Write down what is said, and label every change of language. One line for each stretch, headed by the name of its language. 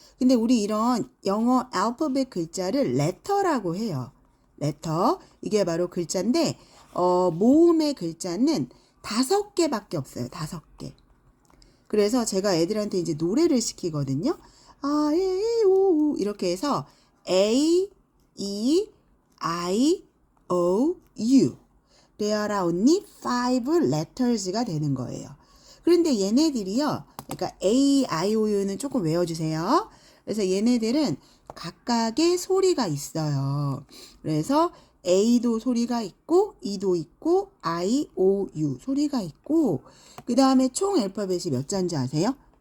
Korean: 근데 우리 이런 영어 알파벳 글자를 letter라고 해요.
English: letter.
Korean: 이게 바로 글자인데 모음의 글자는 5개밖에 없어요. 5개. 그래서 제가 애들한테 이제 노래를 시키거든요. 오 이렇게 해서 A, E, I, O, U.
English: There are only 5 letters
Korean: 가 되는 거예요. 그런데 얘네들이요. 그러니까 A, I, O, U는 조금 외워주세요. 그래서 얘네들은 각각의 소리가 있어요. 그래서 A도 소리가 있고 E도 있고 I, O, U 소리가 있고 그 다음에 총 알파벳이 몇 자인지 아세요?